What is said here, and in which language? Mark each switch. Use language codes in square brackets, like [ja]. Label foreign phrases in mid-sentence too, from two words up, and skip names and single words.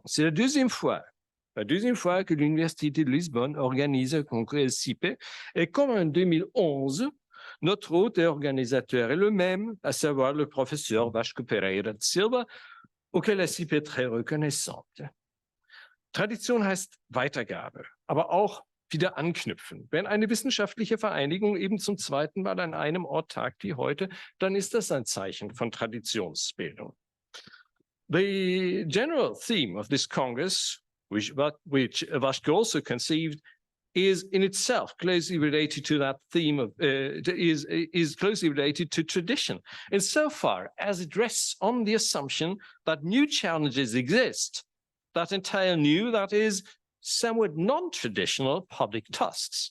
[fr] C'est la deuxième fois que l'Université de Lisbonne organise un congrès SIPE et comme en 2011, notre hôte et organisateur est le même, à savoir le professeur Vasco Pereira de Silva, auquel la SIPE est très reconnaissante. [de] Tradition heißt Weitergabe, aber auch wieder anknüpfen. Wenn eine wissenschaftliche Vereinigung eben zum 2. Mal an einem Ort tagt wie heute, dann ist das ein Zeichen von Traditionsbildung. [en] The general theme of this Congress, which Vasco also conceived, is in itself closely related to that theme of is closely related to tradition, insofar as it rests on the assumption that new challenges exist that entail new, that is, somewhat non-traditional public tasks.